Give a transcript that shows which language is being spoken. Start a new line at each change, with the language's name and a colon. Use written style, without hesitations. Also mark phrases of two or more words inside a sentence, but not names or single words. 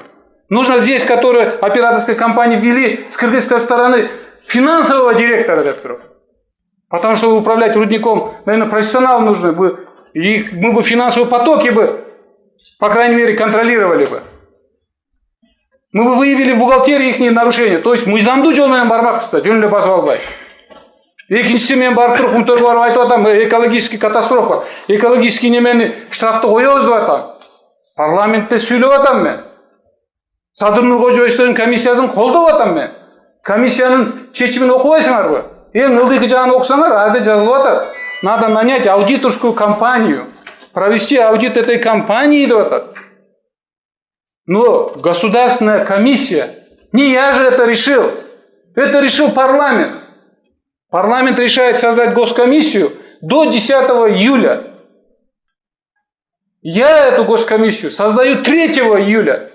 Russian: Нужно здесь, которую операторской компании ввели с кыргызской стороны финансового директора. Потому что управлять рудником, наверное, профессионал нужно. Мы бы финансовые потоки бы, по крайней мере, контролировали бы. Мы бы выявили в бухгалтерии их нарушения. То есть
Kyrgyz: мыйзамдуу жол менен бармакпыз, жөнүнө басып албай. Экинчиси мен барып туруп Кумторго барып айтып атам,
Russian: экологический катастрофа,
Kyrgyz: экологический немени штрафты коебуз деп атам. Парламентте сүйлөп атам мен. Садыр Нуркожоевичтин комиссиясын колдоп атам мен. Комиссиянын чечимин окубайсыңарбы? Эң ылдыйкы жагын окусаңар, ада жазылып атат.
Russian: Надо нанять аудиторскую компанию, провести аудит этой компании
Kyrgyz: деп атат.
Russian: Но государственная комиссия, не я же это решил решил парламент. Парламент решает создать госкомиссию до 10 июля. Я эту госкомиссию создаю 3 июля.